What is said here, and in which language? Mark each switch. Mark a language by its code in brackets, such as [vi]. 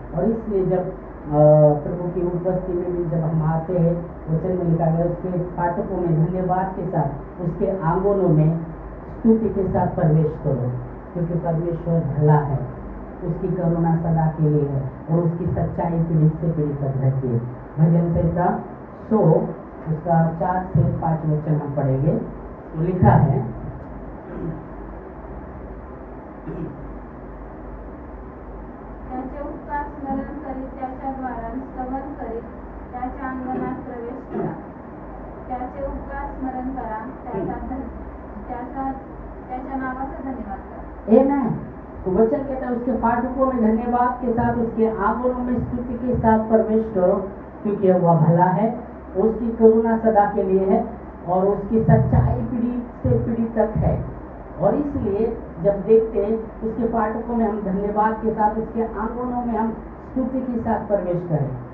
[hi] और इसलिए जब प्रभु की उपस्थिति में भी जब हम आते हैं, वचन में लिखा गया उसके फाटकों में धन्यवाद के साथ, उसके आंगनों में स्तुति के साथ प्रवेश करो, क्योंकि परमेश्वर भला है, उसकी करुणा सदा के लिए है, और उसकी सच्चाई पीढ़ी से पीढ़ी तक रहती है. भजन संहिता 100 उसका 4 से 5 वचन हम पढ़ेंगे. तो लिखा है, [mr] त्याचे उपकार स्मरण करीत त्याच्या द्वारांत स्तवन करीत त्याच्या अंगणात प्रवेश करा. त्याचे उपकार स्मरण करा, त्याच्या नावाचा धन्यवाद करा. आमीन. [hi] तो वचन कहता है उसके फाटकों में धन्यवाद के साथ, उसके आंगनों में स्तुति के साथ प्रवेश करो, क्योंकि वह भला है, उसकी करुणा सदा के लिए है, और उसकी सच्चाई पीढ़ी से पीढ़ी तक है. और इसलिए जब देखते हैं उसके फाटकों में हम धन्यवाद के साथ, उसके आंगनों में हम स्तुति के साथ प्रवेश करें.